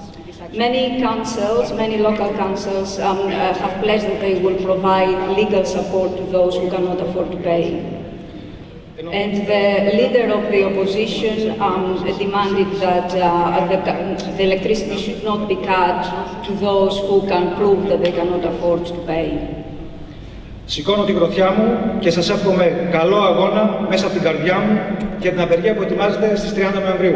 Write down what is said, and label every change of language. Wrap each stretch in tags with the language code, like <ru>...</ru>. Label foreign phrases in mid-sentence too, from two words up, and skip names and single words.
<en>Many councils, many local councils have pledged that they will provide legal support to those who cannot afford to pay. And the leader of the opposition demanded that the electricity should not be cut to those who can prove that they cannot afford to pay.</en> <el>Σηκώνω την γροθιά μου και σας εύχομαι καλό αγώνα μέσα από την καρδιά μου για την απεργία που ετοιμάζεται στις 30 Νοεμβρίου.</el>